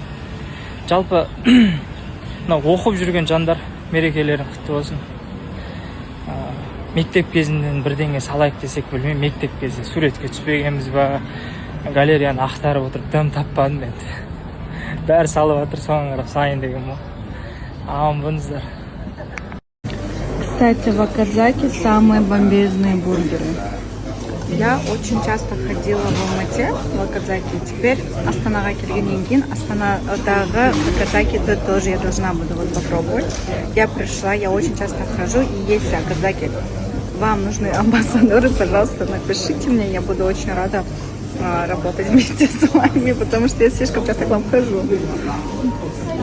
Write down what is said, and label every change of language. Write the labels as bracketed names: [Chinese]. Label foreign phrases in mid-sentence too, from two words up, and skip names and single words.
[Kazakh] Жалпы оқып жүрген жандар мерекелерің құтты болсын. Мектеп кезінен бірдеңе салайық десек білмеймін. Мектеп кезінде суретке түспегенбіз ба, галереяны ақтарып отырып дым таппадым енді. Бәрі салып жатыр, соған қарап сайын деген ма. Аман болыңыздар. [Russian] Кстати, в Акадзаке самые бомбезные бургеры. Я очень часто ходила в Алмате, в Акадзаке. Теперь [Kazakh] Астанаға келгеннен кейін Астанадағы Акадзакиді [Russian] тоже я должна буду попробовать. Я пришла, я очень часто хожу, и если Акадзаки вам нужны амбассадоры, пожалуйста, напишите мне, я буду очень рада работать вместе с вами, потому что я слишком часто к вам хожу.